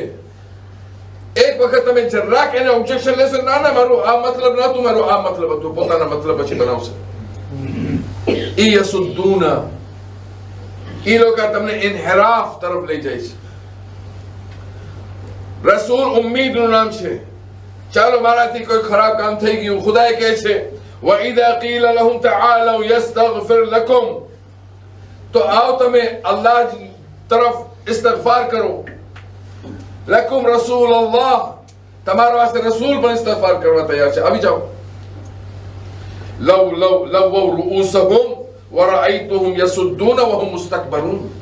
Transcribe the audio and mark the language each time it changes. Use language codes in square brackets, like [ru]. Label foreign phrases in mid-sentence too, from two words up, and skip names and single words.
[gu] એક વખત તમે જરાક એને ઓબ્જેક્શન લેશો, ના મારું આ મતલબ નહોતું, મારું આ મતલબ હતું, પોતાના મતલબ પછી બનાવશે. ઈ યસુદ્દૂના, ઈ લોકો તમને ઇન્હિરાફ તરફ લઈ જાય છે. રસૂલ ઉમ્મીદનું નામ છે. ચાલો મારાથી કોઈ ખરાબ કામ થઈ ગયું, ખુદાએ કહે છે [ar] وَإِذَا قِيلَ لَهُمْ تَعَالَوْا يَسْتَغْفِرْ لَكُمْ, [gu] તો આવ તમે અલ્લાહ તરફ ઇસ્તિગફાર કરો. [ar] لكم رسول الله, [gu] તમારા વાસ્તે રસૂલ પણ ઇસ્તિગફાર કરવા તૈયાર છે, આવી જાઓ. [ar] لووا رؤوسهم ورأيتهم يصدون وهم مستكبرون.